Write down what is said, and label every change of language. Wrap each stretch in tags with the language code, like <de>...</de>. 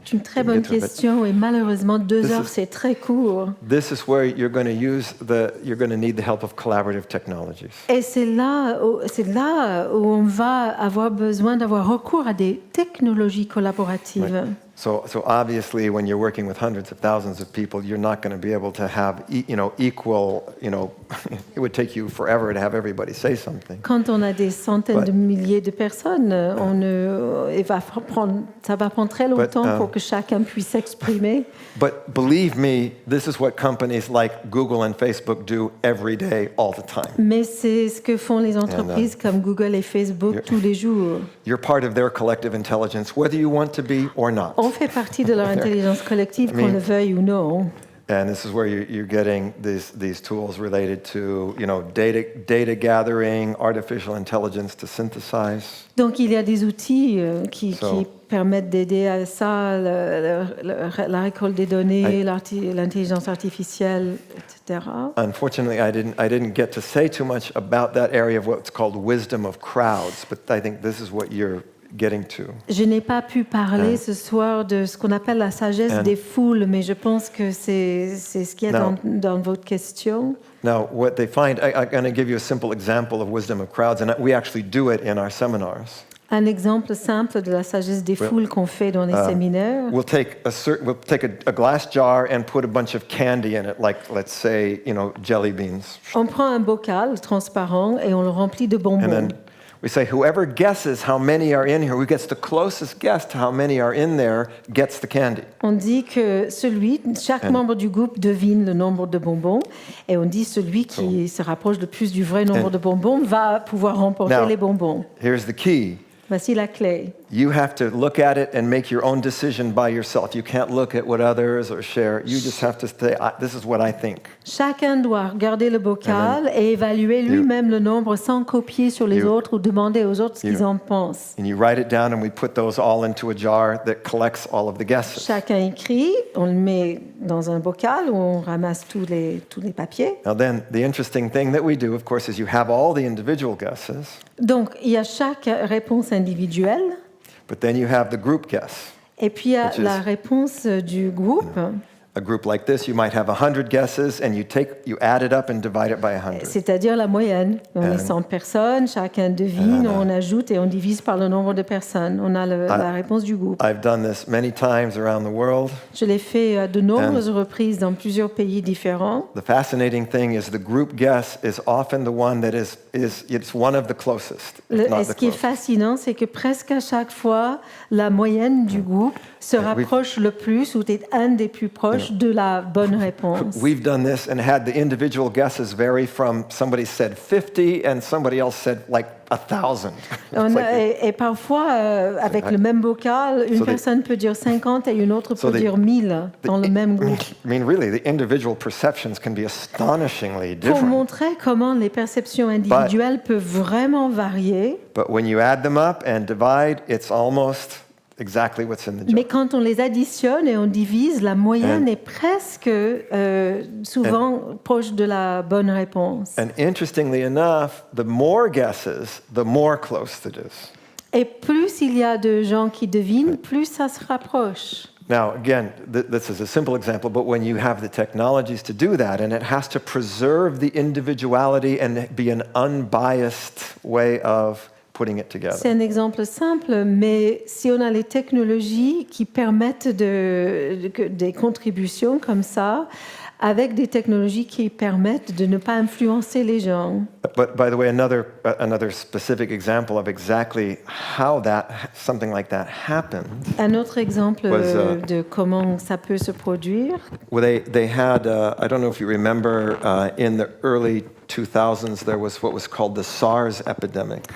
<fr>C'est une très bonne question et malheureusement 2 heures c'est très court.</fr> <en>This is where you're going to need the help of collaborative technologies.</en> <fr>Et c'est là où on va avoir besoin d'avoir recours à des technologies collaboratives.</fr> <en>Right. So obviously, when you're working with hundreds of thousands of people, you're not going to be able to have, equal, it would take you forever to have everybody say something.</en> <fr>Quand on a des centaines de milliers de personnes, ça va prendre très longtemps pour que chacun puisse s'exprimer.</fr> <en>But believe me, this is what companies like Google and Facebook do every day, all the time.</en> <fr>Mais c'est ce que font les entreprises comme Google et Facebook tous les jours.</fr> <en>You're part of their collective intelligence, whether you want to be or not.</en> <fr>On fait partie de leur intelligence collective, qu'on le veuille ou non.</fr> <en>And this is where you're getting these tools related to, data gathering, artificial intelligence to synthesize.</en> <fr>Donc il y a des outils qui permettent d'aider à ça, la récolte des données, l'intelligence artificielle, etc.</fr> <en>Unfortunately, I didn't get to say too much about that area of what's called wisdom of crowds, but I think this is what you're getting to.</en> <fr>Je n'ai pas pu parler ce soir de ce qu'on appelle la sagesse des foules, mais je pense que c'est ce qu'il y a dans votre question.</fr> <en>Now, what they find, I'm going to give you a simple example of wisdom of crowds, and we actually do it in our seminars.</en> <fr>Un exemple simple de la sagesse des foules qu'on fait dans les séminaires.</fr> <en>We'll take a glass jar and put a bunch of candy in it, like let's say, jelly beans.</en> <fr>On prend un bocal transparent et on le remplit de bonbons.</fr> <en>And then we say, whoever guesses how many are in here, who gets the closest guess to how many are in there, gets the candy.</en> <fr>On dit que chaque membre du groupe devine le nombre de bonbons, et on dit celui qui se rapproche le plus du vrai nombre de bonbons va pouvoir remporter les bonbons.</fr> <en>Here's the key.</en> <fr>Voici la clé.</fr> <en>You have to look at it and make your own decision by yourself. You can't look at what others or share. You just have to say, this is what I think.</en> <fr>Chacun doit regarder le bocal et évaluer lui-même le nombre sans copier sur les autres ou demander aux autres ce qu'ils en pensent.</fr> <en>And you write it down, and we put those all into a jar that collects all of the guesses.</en> <fr>Chacun écrit, on le met dans un bocal où on ramasse tous les papiers.</fr> <en>Now then, the interesting thing that we do, of course, is you have all the individual guesses.</en> <fr>Donc, il y a chaque réponse individuelle.</fr> <en>But then you have the group guess.</en> <fr>Et puis il y a la réponse du groupe.</fr> <en>A group like this, you might have 100 guesses, and you add it up and divide it by 100.</en> <fr>C'est-à-dire la moyenne. On est 100 personnes, chacun devine, on ajoute et on divise par le nombre de personnes. On a la réponse du groupe.</fr> <en>I've done this many times around the world.</en> <fr>Je l'ai fait à de nombreuses reprises dans plusieurs pays différents.</fr> <en>The fascinating thing is the group guess is often the one that it's one of the closest.</en> <fr>Ce qui est fascinant, c'est que presque à chaque fois, la moyenne du groupe se rapproche le plus ou est un des plus proches de la bonne réponse.</fr> <en>We've done this and had the individual guesses vary from somebody said 50 and somebody else said like 1,000.</en> <fr>Et parfois, avec le même bocal, une personne peut dire 50 et une autre peut dire 1000 dans le même groupe.</fr> <en>I mean, really, the individual perceptions can be astonishingly different.</en> <fr>Pour montrer comment les perceptions individuelles peuvent vraiment varier.</fr> <en>But when you add them up and divide, it's almost exactly what's in the jar.</en> <fr>Mais quand on les additionne et on divise, la moyenne est presque souvent proche de la bonne réponse.</fr> <en>And interestingly enough, the more guesses, the more close it is.</en> <fr>Et plus il y a de gens qui devinent, plus ça se rapproche.</fr> <en>Now, again, this is a simple example, but when you have the technologies to do that, and it has to preserve the individuality and be an unbiased way of putting it together.</en> <fr>C'est un exemple simple, mais si on a les technologies qui permettent des contributions comme ça, avec des technologies qui permettent de ne pas influencer les gens.</fr> <en>But by the way, another specific example of exactly how something like that happened.</en> <fr>Un autre exemple</fr> <en>Was,</en> <fr>de comment ça peut se produire.</fr> <en>Well, they had, I don't know if you remember, in the early 2000s, there was what was called the SARS epidemic.</en>